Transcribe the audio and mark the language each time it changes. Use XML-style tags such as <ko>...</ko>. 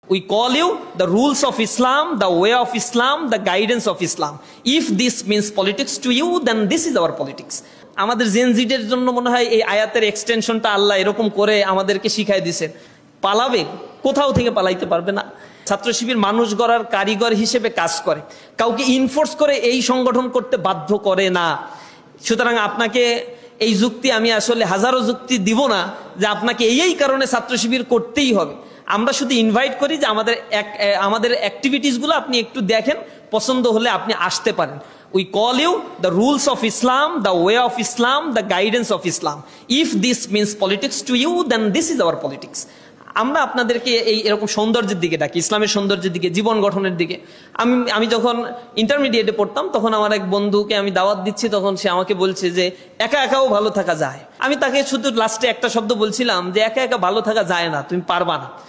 <en>We call you the rules of Islam, the way of Islam, the guidance of Islam. If this means politics to you, then this is our politics.</en> <bn>আমাদের জেনজিদের জন্য মনে হয় এই আয়াতের এক্সটেনশনটা আল্লাহ এরকম করে আমাদেরকে শিখাই দিয়েছেন। পালাবে, কোথাও থেকে পালাইতে পারবে না। ছাত্র শিবির মানুষ গড়ার কারিগর হিসেবে কাজ করে, কাউকে ইনফোর্স করে এই সংগঠন করতে বাধ্য করে না। সুতরাং আপনাকে এই যুক্তি আমি আসলে হাজারো যুক্তি দিব না যে আপনাকে এই কারণে ছাত্র শিবির করতেই হবে। আমরা শুধু ইনভাইট করি যে আমাদের অ্যাক্টিভিটিসগুলো আপনি একটু দেখেন, পছন্দ হলে আপনি আসতে পারেন।</bn> <en>We call you the rules of Islam, the way of Islam, the guidance of Islam. If this means politics to you, then this is our politics.</en> <bn>আমরা আপনাদেরকে এরকম সৌন্দর্যের দিকে ডাকি, ইসলামের সৌন্দর্যের দিকে, জীবন গঠনের দিকে। আমি যখন ইন্টারমিডিয়েটে পড়তাম তখন আমার এক বন্ধুকে আমি দাওয়াত দিচ্ছি, তখন সে আমাকে বলছে যে একা একাও ভালো থাকা যায়। আমি তাকে শুধু লাস্টে একটা শব্দ বলছিলাম যে একা একা ভালো থাকা যায় না, তুমি পারবা না।</bn>